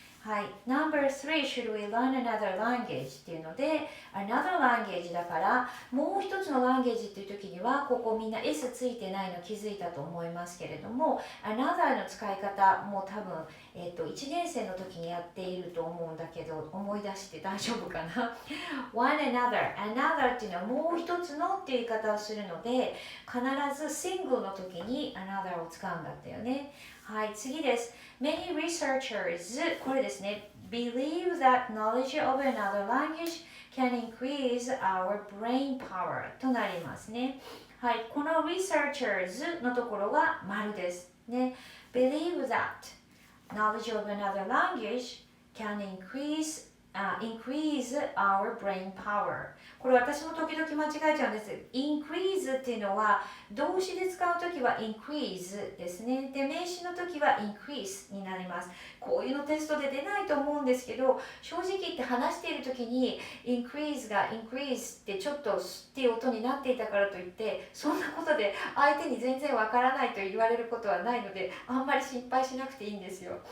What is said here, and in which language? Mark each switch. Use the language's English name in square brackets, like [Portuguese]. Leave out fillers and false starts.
[Japanese] はい、 [English] No.3 should we learn another language [Japanese] っていうので another language だからもう一つの language っていう時にはここみんな S ついてないの気づいたと思いますけれども another の使い方も多分、1年生の時にやっていると思うんだけど思い出して大丈夫かなone another っていうのはもう一つのっていう言い方をするので必ず single の時に another を使うんだったよね。はい、次です。 [English] Many researchers [Japanese] これですね [English] believe that knowledge of another language can increase our brain power [Japanese] となりますね。はい、この researchers のところは丸ですね。 [English] believe that knowledge of another language can increase our brain power。 [Japanese] これ私も時々間違えちゃうんです。increase っていうのは動詞で使うときは increase ですね。で名詞のときは increase になります。こういうのテストで出ないと思うんですけど正直言って話しているときに increase が increase ってちょっとっていう音になっていたからといってそんなことで相手に全然わからないと言われることはないのであんまり心配しなくていいんですよ。